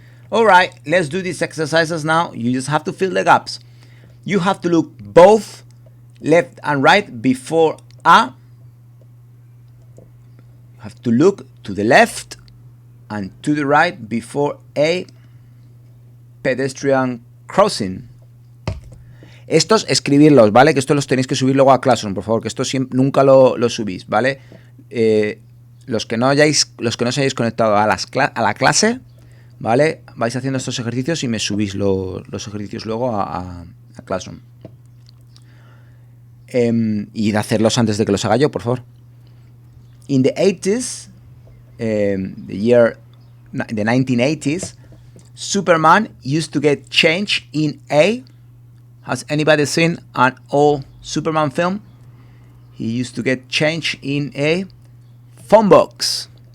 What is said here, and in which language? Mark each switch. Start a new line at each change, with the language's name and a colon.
English: Alright, let's do these exercises now. You just have to fill the gaps. You have to look both left and right before a. You have to look to the left and to the right before a pedestrian crossing.
Spanish: Estos escribirlos, ¿vale? Que estos los tenéis que subir luego a Classroom, por favor, que estos nunca lo subís, ¿vale? Los que no os hayáis conectado a la clase, ¿vale? Vais haciendo estos ejercicios y me subís los ejercicios luego a Classroom. Y de hacerlos antes de que los haga yo, por favor.
English: In the 80s, the 1980s, Superman used to get changed in a. Has anybody seen an old Superman film? He used to get changed in a phone box.